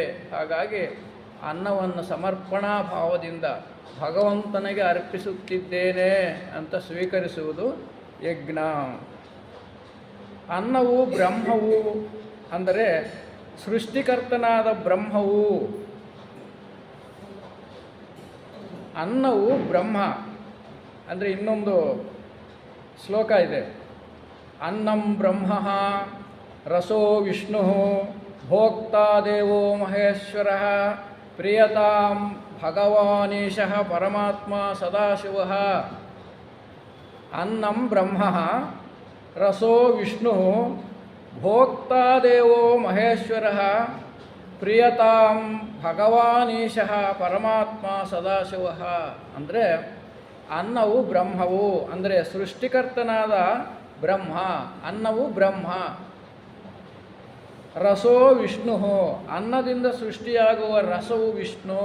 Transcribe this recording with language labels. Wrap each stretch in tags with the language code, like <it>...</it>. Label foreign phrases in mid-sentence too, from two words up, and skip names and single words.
<kn>ಹಾಗಾಗಿ ಅನ್ನವನ್ನು ಸಮರ್ಪಣಾ ಭಾವದಿಂದ ಭಗವಂತನಿಗೆ ಅರ್ಪಿಸುತ್ತಿದ್ದೇನೆ ಅಂತ ಸ್ವೀಕರಿಸುವುದು ಯಜ್ಞ. ಅನ್ನವು ಬ್ರಹ್ಮವು ಅಂದರೆ ಸೃಷ್ಟಿಕರ್ತನಾದ ಬ್ರಹ್ಮವು. ಅನ್ನವು ಬ್ರಹ್ಮ ಅಂದರೆ ಇನ್ನೊಂದು ಶ್ಲೋಕ ಇದೆ,</kn> <sa>ಅನ್ನಂ ಬ್ರಹ್ಮ ರಸೋ ವಿಷ್ಣು ಭೋಕ್ತಾ ದೇವೋ ಮಹೇಶ್ವರ ಪ್ರಿಯತಾಂ ಭಗವಾನೀಶಃ ಪರಮಾತ್ಮ ಸದಾಶಿವ. ಅನ್ನಂ ಬ್ರಹ್ಮ ರಸೋ ವಿಷ್ಣು ಭೋಕ್ತಾ ದೇವೋ ಮಹೇಶ್ವರ ಪ್ರಿಯತಾಂ ಭಗವಾನೀಶಃ ಪರಮಾತ್ಮ ಸದಾಶಿವ.</sa> <kn>ಅಂದರೆ ಅನ್ನವು ಬ್ರಹ್ಮವು ಅಂದರೆ ಸೃಷ್ಟಿಕರ್ತನಾದ ಬ್ರಹ್ಮ, ಅನ್ನವು ಬ್ರಹ್ಮ.</kn> <sa>ರಸೋ ವಿಷ್ಣು,</sa> <kn>ಅನ್ನದಿಂದ ಸೃಷ್ಟಿಯಾಗುವ ರಸವು ವಿಷ್ಣು.</kn>